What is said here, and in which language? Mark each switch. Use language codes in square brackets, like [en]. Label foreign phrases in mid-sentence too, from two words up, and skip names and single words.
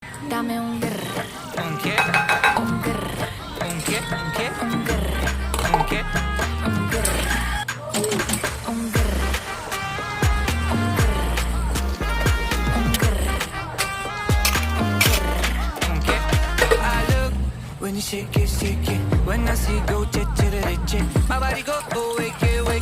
[es] Dame un grr, ¿Un qué? un grr, ¿Un qué? ¿Un qué? un grr, ¿Un qué? un grr, un grr, un grr, ¿Un qué? [en] I look when you shake it, shake it. When I see go, che, che, che, che. My body go, oh, wake it.